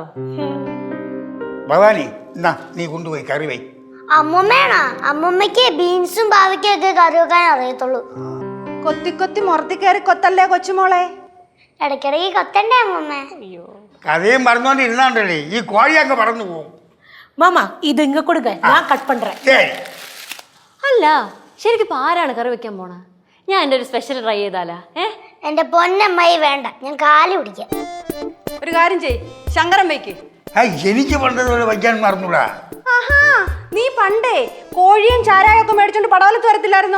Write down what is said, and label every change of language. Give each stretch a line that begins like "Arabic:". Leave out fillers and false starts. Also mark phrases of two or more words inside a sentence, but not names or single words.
Malayalam: ഭവാനി എന്നാ നീ കൊണ്ടുപോയി കറി വൈ. അമ്മൂമ്മയാണോ? അമ്മൂമ്മയ്ക്ക് ബീൻസും പാവയ്ക്കും ഒക്കെ കറി വെക്കാൻ അറിയത്തുള്ളൂ. കൊത്തി കൊത്തി മുറത്തി കയറി കൊത്തല്ലേ കൊച്ചുമോളെ. ഇടയ്ക്കിടയ്ക്ക് കൊത്തണ്ടേ അമ്മൂമ്മ? കഥയും പറഞ്ഞോണ്ടിരുന്നാണ്ടല്ലേ ഈ കോഴി അങ്ങ് പറന്നു പോകും.
Tamil: மாமா இது இங்க கொடுங்க, நான் கட் பண்றேன்.
Malayalam: ശരി. അല്ല, ശരിക്കും ഇപ്പൊ ആരാണ് കറി വെക്കാൻ പോണ? ഞാൻ എൻ്റെ ഒരു
English: special try
Malayalam: ചെയ്താലാ? എന്റെ പൊന്നമ്മായി വേണ്ട, ഞാൻ കാല് പിടിക്കാം. ഒരു കാര്യം ചെയ്, ശങ്കരൻ വയ്ക്ക്. എനിക്ക് പണ്ടതുപോലെ വയ്ക്കാൻ മറന്നൂടാ. ആഹാ, നീ പണ്ടേ കോഴിയും ചാരായൊക്കെ മേടിച്ചോണ്ട് പടവലത്ത് വരത്തില്ലായിരുന്നോ?